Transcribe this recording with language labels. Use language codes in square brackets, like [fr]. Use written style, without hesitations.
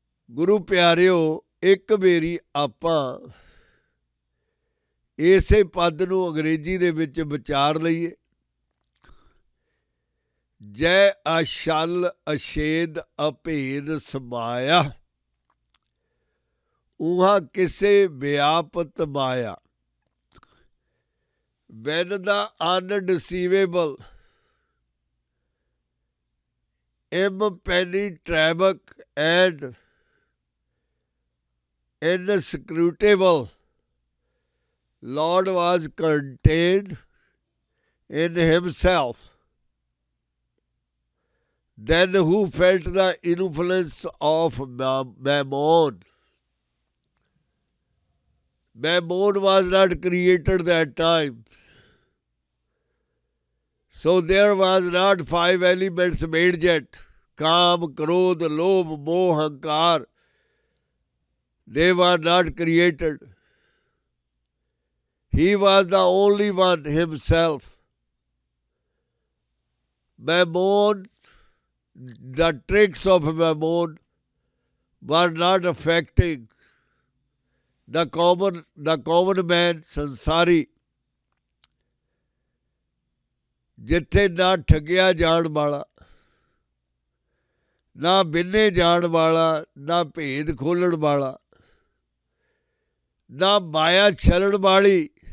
[pa] ਗੁਰੂ ਪਿਆਰਿਓ, ਇੱਕ ਵਾਰੀ ਆਪਾਂ ਇਸੇ ਪਦ ਨੂੰ ਅੰਗਰੇਜ਼ੀ ਦੇ ਵਿੱਚ ਵਿਚਾਰ ਲਈਏ। ਜੈ ਅਛਲ ਅਛੇਦ ਅਭੇਦ ਸਮਾਇਆ, ਉਹਾਂ ਕਿਸੇ ਵਿਆਪਤ ਮਾਇਆ। [en] When the undeceivable, impenetrable and inscrutable Lord was contained in himself, then who felt the influence of Mammon? Mammon was not created that time. So there was not 5 elements made yet. Kaam, Krodh, Lobh, Moh, Hankar. They were not created. He was the only one himself. Mammon, the tricks of Mammon were not affecting the common man, [pa] ਸੰਸਾਰੀ, ਜਿੱਥੇ ਨਾ ਠੱਗਿਆ ਜਾਣ ਵਾਲਾ, ਨਾ ਬਿੰਨੇ ਜਾਣ ਵਾਲਾ, ਨਾ ਭੇਦ ਖੋਲ੍ਹਣ ਵਾਲਾ, ਨਾ ਮਾਇਆ ਛਲਣ ਵਾਲੀ।